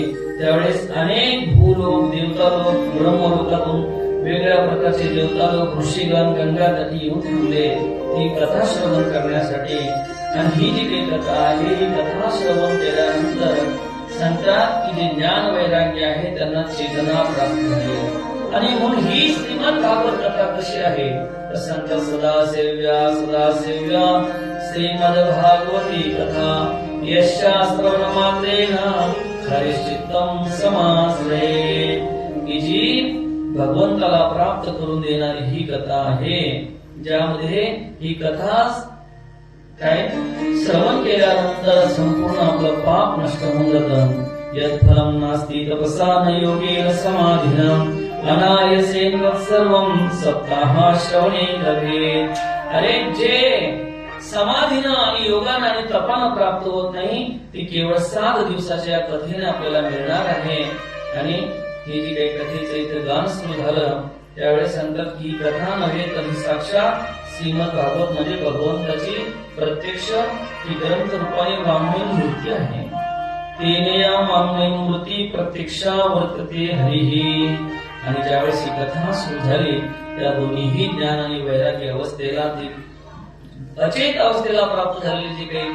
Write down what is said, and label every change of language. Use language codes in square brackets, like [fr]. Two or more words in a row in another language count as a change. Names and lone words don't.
[mr] त्यावेळेस अनेक भूलोक, देवतालोक, ब्रह्मलोकातून वेगळ्या प्रकारचे देवतालोक, ऋषीगण गंगा तटी येऊन थांबले ती कथा श्रवण करण्यासाठी. आणि ही जी काही कथा आहे ही कथा श्रवण केल्यानंतर सांगतात की जे ज्ञान वैराग्य आहे त्यांना चेतना प्राप्त झाली आणि म्हणून ही श्रीमद भागवत कथा कशी आहे तर सांगतात [sa] सदा सेव्या श्रीमद भागवती कथा यस्या श्रवणमात्रेण हरिश्चित्तम समाश्रये [mr] की जी भगवंताला प्राप्त करून देणारी ही कथा आहे ज्यामध्ये ही कथा काय श्रवण केल्यानंतर संपूर्ण आपलं पाप नष्ट होऊन जातं [sa] यत् फलम नास्ति तपसा न योगेन समाधिनम अनायसेन सर्वं सप्ताह श्रवणे लभेत [mr] अरे जे समाधीनं आणि योगानं आणि तपानं प्राप्त होत नाही ती केवळ 7 दिवसाच्या कथेने आपल्याला मिळणार आहे आणि ही जी काही कथेचं इथे गान सुरू झालं त्यावेळेस सांगतात की कथा नव्हे तर ही साक्षात श्रीमद भागवत म्हणजे भगवंताची प्रत्यक्ष ही ग्रंथ रूपाने वाङ्मय मूर्ती आहे [sa] तेने या वाङ्मय मूर्ती प्रत्यक्षा वर्तते हरिही [mr] आणि ज्यावेळेस ही कथा सुरू झाली त्या दोन्हीही ज्ञान आणि वैराग्य अवस्थेला ती अचेत अवस्थेला प्राप्त झालेले जे काही